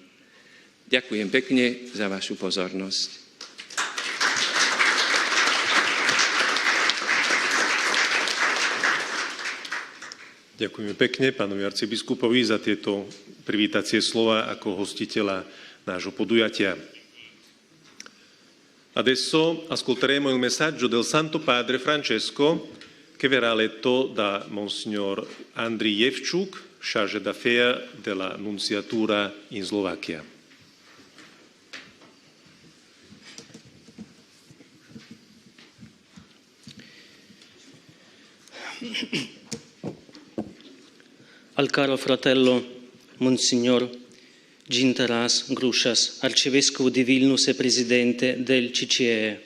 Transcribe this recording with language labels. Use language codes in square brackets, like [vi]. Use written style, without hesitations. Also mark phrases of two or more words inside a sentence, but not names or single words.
[sk] Ďakujem pekne za vašu pozornosť. Ďakujeme pekne pánovi arcibiskupovi za tieto privítacie slova ako hostiteľa nášho podujatia. [it] Adesso ascolteremo il messaggio del Santo Padre Francesco che verrà letto da Monsignor Andriy Jevčuk, [fr] chargé d'affaires [it] della Nunciatura in Slovacchia. Al caro fratello Monsignor Gintaras Grušas, arcivescovo di Vilnius e presidente del CCE.